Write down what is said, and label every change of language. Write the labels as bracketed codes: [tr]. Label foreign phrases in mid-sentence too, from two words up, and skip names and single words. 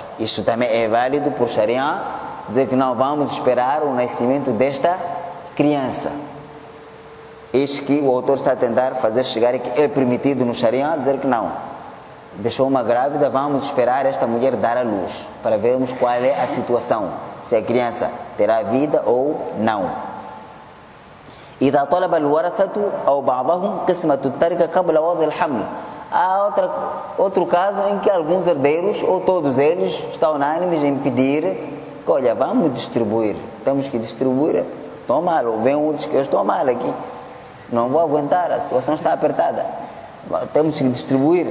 [pt] Isto também é válido por Sharia, dizer que não vamos esperar o nascimento desta criança. Isto que o autor está a tentar fazer chegar e que é permitido no Sharia, dizer que não, deixou uma grávida, vamos esperar esta mulher dar a luz para vermos qual é a situação, se a criança terá vida ou não. [ar] إذا طلب الورثة أو بعضهم قسمة التركة قبل وضع الحمل. [pt] Há outro caso em que alguns herdeiros, ou todos eles, estão unânimes em pedir que, olha, vamos distribuir, temos que distribuir, toma lo, vem um dos que eu estou mal aqui, não vou aguentar, a situação está apertada, temos que distribuir.